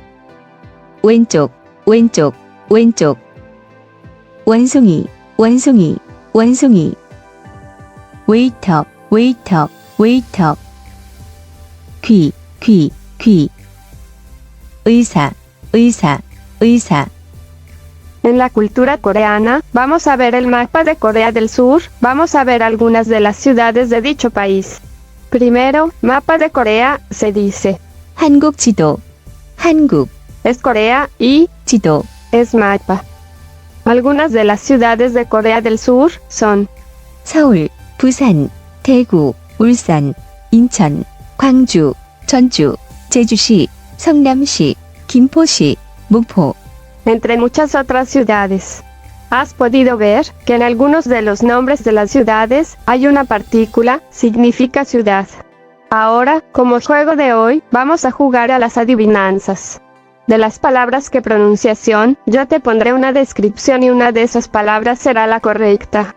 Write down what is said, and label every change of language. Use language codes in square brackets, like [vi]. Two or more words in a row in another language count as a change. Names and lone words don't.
[ko] 왼쪽, 왼쪽, 왼쪽. 원숭이, 원숭이, 원숭이. 웨이터, 웨이터, 웨이터. 귀, 귀, 귀. 의사, 의사, 의사. [es] En la cultura coreana, vamos a ver el mapa de Corea del Sur, vamos a ver algunas de las ciudades de dicho país. Primero, mapa de Corea, se dice. [ko] 한국 지도, 한국, [es] Es Corea y [ko] 지도. [es] es mapa. Algunas de las ciudades de Corea del Sur son [ko] 서울, 부산, 대구, 울산, 인천, 광주, 전주, 제주시, 성남시, 김포시, 목포. [es] entre muchas otras ciudades. Has podido ver que en algunos de los nombres de las ciudades hay una partícula, significa ciudad. Ahora, como juego de hoy, vamos a jugar a las adivinanzas. De las palabras que pronunciación, yo te pondré una descripción y una de esas palabras será la correcta.